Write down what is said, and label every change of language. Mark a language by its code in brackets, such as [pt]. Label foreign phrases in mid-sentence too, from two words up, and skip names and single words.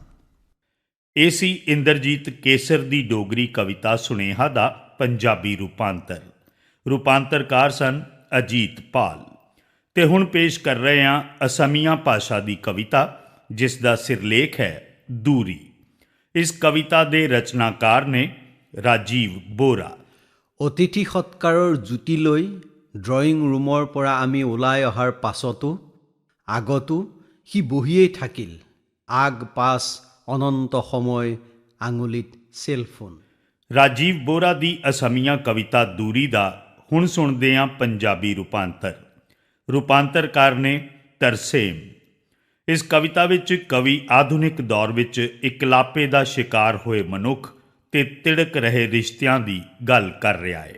[pa] ਇਹ ਸੀ ਇੰਦਰਜੀਤ ਕੇਸਰ ਦੀ ਡੋਗਰੀ ਕਵਿਤਾ ਸੁਨੇਹਾ ਦਾ ਪੰਜਾਬੀ ਰੂਪਾਂਤਰ। ਰੂਪਾਂਤਰਕਾਰ ਸਨ ਅਜੀਤ ਪਾਲ। ਤੇ ਹੁਣ ਪੇਸ਼ ਕਰ ਰਹੇ ਹਾਂ ਅਸਮੀਆ ਭਾਸ਼ਾ ਦੀ ਕਵਿਤਾ, ਜਿਸ ਦਾ ਸਿਰਲੇਖ ਹੈ ਦੂਰੀ। ਇਸ ਕਵਿਤਾ ਦੇ ਰਚਨਾਕਾਰ ਨੇ ৰাজীৱ বৰা। [as] অতিথি সৎকাৰৰ জুতি লৈ ড্ৰয়িং ৰুমৰ পৰা আমি ওলাই অহাৰ পাছতো আগতো সি বহিয়েই থাকিল, আগ পাছ অনন্ত সময় আঙুলিত চেলফোন। [pa] ਰਾਜੀਵ ਬੋਰਾ ਦੀ ਅਸਮੀਆ ਕਵਿਤਾ ਦੂਰੀ ਦਾ ਹੁਣ ਸੁਣਦੇ ਹਾਂ ਪੰਜਾਬੀ ਰੂਪਾਂਤਰ। ਰੂਪਾਂਤਰਕਾਰ ਨੇ ਤਰਸੇਮ। ਇਸ ਕਵਿਤਾ ਵਿੱਚ ਕਵੀ ਆਧੁਨਿਕ ਦੌਰ ਵਿੱਚ ਇਕਲਾਪੇ ਦਾ ਸ਼ਿਕਾਰ ਹੋਏ ਮਨੁੱਖ ਤੇ ਤਿੜਕ ਰਹੇ ਰਿਸ਼ਤਿਆਂ ਦੀ ਗੱਲ ਕਰ ਰਿਹਾ ਹੈ।